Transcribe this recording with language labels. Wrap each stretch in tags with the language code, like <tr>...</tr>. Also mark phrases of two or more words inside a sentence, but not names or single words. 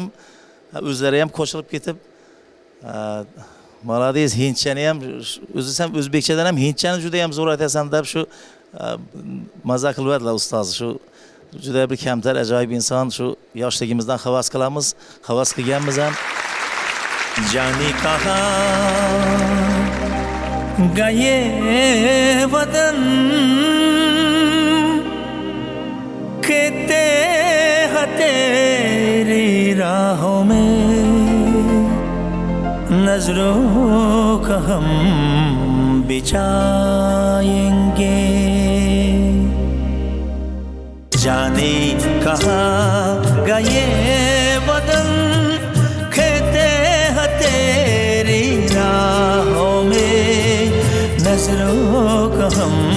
<uz>O'zlari ham qo'shilib ketib, "Молодец, hindchani ham o'zi ham o'zbekchadan ham hindchani juda ham zo'r aytasan" deb shu maza qiladilar ustoz. Shu juda bir kamtar, ajoyib inson. Shu yoshligimizdan havas qilamiz, havas qilganmiz ham.</uz> <hi>जाने कहाँ गए वतन कहते हैं तेरी राहों में नजरों का हम बिछाएंगे जाने कहाँ गए वतन कहते हैं तेरी राहों में नजरों का हम</hi>